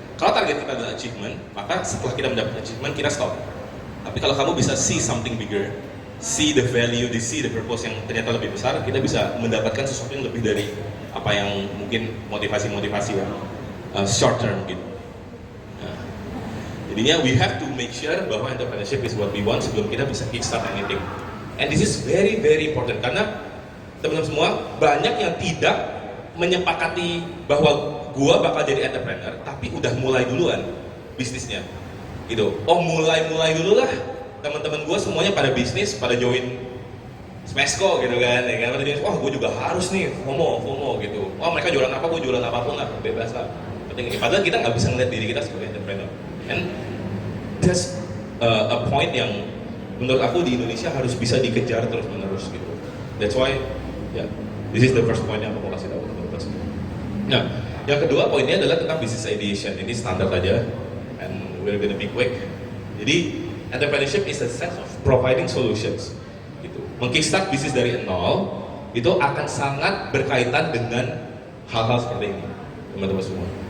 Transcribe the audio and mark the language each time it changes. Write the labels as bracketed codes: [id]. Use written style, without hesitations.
[id] Kalau target kita adalah achievement, maka setelah kita mendapat achievement, kita stop. Tapi kalau kamu bisa [en] see something bigger, see the value, see the purpose [id] yang ternyata lebih besar, kita bisa mendapatkan sesuatu yang lebih dari apa yang mungkin motivasi-motivasi yang short term gitu. Nah, jadinya [en] we have to make sure [id] bahwa [en] entrepreneurship is what we want [id] sebelum kita bisa [en] kickstart anything. And this is very very important [id] karena teman-teman semua banyak yang tidak menyepakati bahwa gua bakal jadi entrepreneur, tapi udah mulai duluan bisnisnya. Gitu. Oh mulai dulu lah. Teman-teman gua semuanya pada bisnis, pada join Smesco gitu kan, ya kan? Wah gua juga harus nih FOMO gitu. Wah mereka jualan apa, gua jualan apapun lah, bebas lah. Penting ini. Padahal kita nggak bisa ngeliat diri kita sebagai entrepreneur. [en] And that's a point [id] yang menurut aku di Indonesia harus bisa dikejar terus menerus gitu. [en] That's why, this is the first point [id] yang aku mau kasih tahu teman-teman. Nah, yang kedua poinnya adalah tentang business ideation. Ini standar aja, [en] and we're gonna be quick. [id] Jadi, [en] entrepreneurship is a sense of providing solutions. [id] Gitu. Mengkickstart bisnis dari nol itu akan sangat berkaitan dengan hal-hal seperti ini, teman-teman semua.